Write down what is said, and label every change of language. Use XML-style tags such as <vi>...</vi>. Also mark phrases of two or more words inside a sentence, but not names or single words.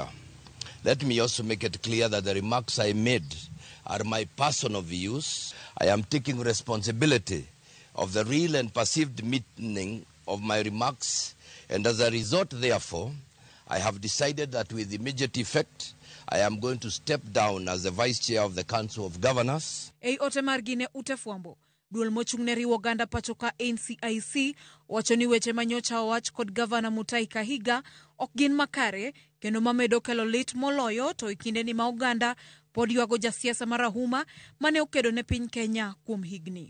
<en>Let me also make it clear that the remarks I made are my personal views. I am taking responsibility of the real and perceived meaning of my remarks, and as a result, therefore, I have decided that with immediate effect, I am going to step down as the Vice Chair of the Council of Governors.</en> <luo>Ote margine utefwambo. Duol mochung'ne riwo ganda pachoka NCIC wacho ni weche manyocha wach kod Gavana Mutahi Kahiga ok gin makare kendo mamedo kelo lit moloyo to ikinde ni ma Uganda pod ywago jasiasa marahuma mane okedo ne piny Kenya kuom higni.</luo>